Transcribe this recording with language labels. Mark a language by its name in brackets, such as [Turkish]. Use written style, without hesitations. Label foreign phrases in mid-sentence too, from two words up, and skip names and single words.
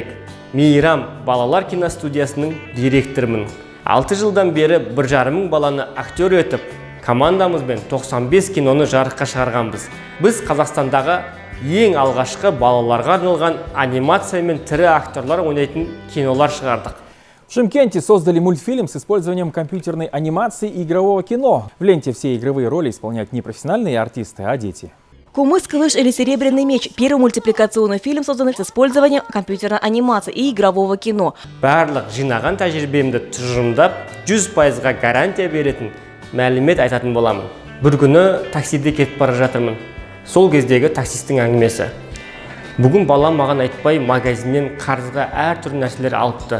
[Kazakh] Мейрам балалар киностудиясының директорымын. 6 жылдан бері 1,5 мың баланы актер етіп, командамызбен 95 киноны жарыққа шығарғанбыз. Біз Қазақстандағы ең алғашқы балаларға арналған анимация мен тірі актерлар ойнайтын кинолар шығардық. [Russian] В Шымкенте создали мультфильм с использованием компьютерной анимации и игрового кино. В ленте все игровые роли исполняют не профессиональные артисты, а дети. «Кумыс, Кылыш или Серебряный меч» – первый мультипликационный фильм, созданный с использованием компьютерной анимации и игрового кино. [Kazakh] Барлық жинаған тәжірибемді тұжырымдап, 100%-ға гарантия беретін мәлімет айтатын боламын. Бір күні таксиде кетіп бара жатырмын. Сол кездегі таксистің әңгімесі. Бүгін балам маған айтпай магазиннен қарызға әр түрлі нәрселер алыпты.